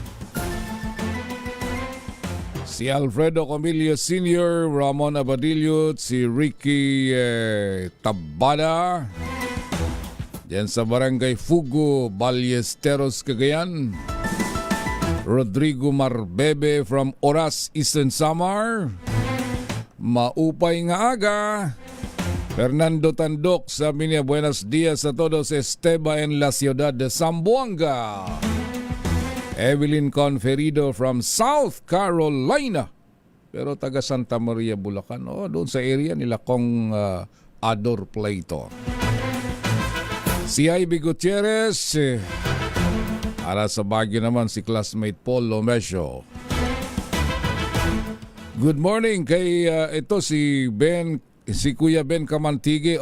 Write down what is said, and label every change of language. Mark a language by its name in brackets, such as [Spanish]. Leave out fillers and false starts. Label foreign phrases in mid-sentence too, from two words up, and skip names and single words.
[Filipino] Si Alfredo Comilio Sr., Ramon Abadillo, si Ricky Tabada, diyan sa Barangay Fugo, Ballesteros, Cagayan. [English] Rodrigo Marbebe from Oras, Eastern Samar. [Waray] Maupay nga aga. Fernando Tandok, [Filipino] sabi niya, [Spanish] buenos dias a todos, Esteba en la ciudad de Zamboanga. [English] Evelyn Conferido from South Carolina. [Filipino] Pero taga Santa Maria, Bulacan. Doon sa area nila kong Ador Plato. Si Ivy Gutierrez. Para sa Baguio naman si classmate Paul Lomesio. [English] Good morning [Filipino] kay ito si Kuya Ben Kamantige.